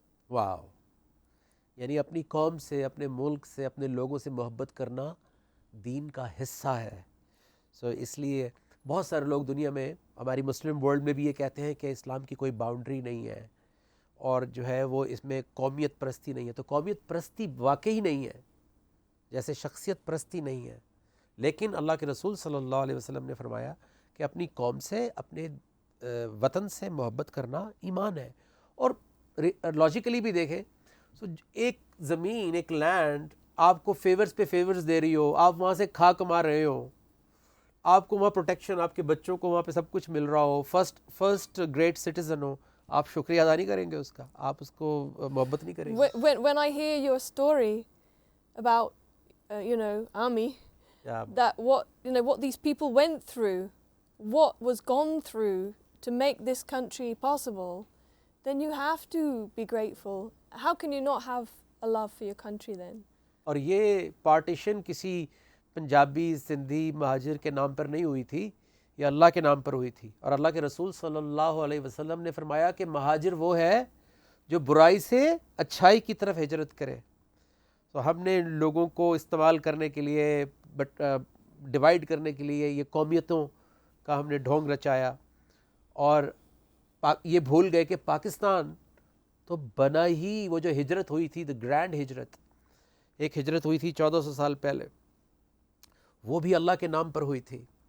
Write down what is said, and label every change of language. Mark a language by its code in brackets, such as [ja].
[en] Wow. [ur] یعنی اپنی قوم سے، اپنے ملک سے، اپنے لوگوں سے محبت کرنا دین کا حصہ ہے. سو اس لیے بہت سارے لوگ دنیا میں، ہماری مسلم ورلڈ میں بھی یہ کہتے ہیں کہ اسلام کی کوئی باؤنڈری نہیں ہے، اور جو ہے وہ اس میں قومیت پرستی نہیں ہے. تو قومیت پرستی واقعی نہیں ہے، جیسے شخصیت پرستی نہیں ہے. لیکن اللہ کے رسول صلی اللہ علیہ وسلم نے فرمایا کہ اپنی قوم سے، اپنے وطن سے محبت کرنا ایمان ہے. اور لاجیکلی بھی دیکھیں، سو ایک زمین، ایک لینڈ آپ کو فیورز پہ فیورز دے رہی ہو، آپ وہاں سے کھا کما رہے ہو، آپ کو وہاں پروٹیکشن، آپ کے بچوں کو وہاں پہ سب کچھ مل رہا ہو، فرسٹ گریٹ سٹیزن ہو، آپ شکریہ ادا نہیں کریں گے اس کا، آپ اس کو محبت نہیں کریں گے. [en] When I hear your story about, army, that what these people went through, what was gone through to make this country possible, then you have to be grateful. How can you not have a love for your country then? [ur] اور یہ partition کسی پنجابی سندھی مہاجر کے نام پر نہیں ہوئی تھی، یہ اللہ کے نام پر ہوئی تھی. اور اللہ کے رسول صلی اللہ علیہ وسلم نے فرمایا کہ مہاجر وہ ہے جو برائی سے اچھائی کی طرف ہجرت کرے. تو ہم نے لوگوں کو استعمال کرنے کے لیے ڈیوائیڈ کرنے کے لیے یہ قومیتوں کا ہم نے ڈھونگ رچایا، اور یہ بھول گئے کہ پاکستان تو بنا ہی، وہ جو ہجرت ہوئی تھی، دی گرینڈ ہجرت، ایک ہجرت ہوئی تھی 1400 سال پہلے، وہ بھی اللہ کے نام پر ہوئی تھی.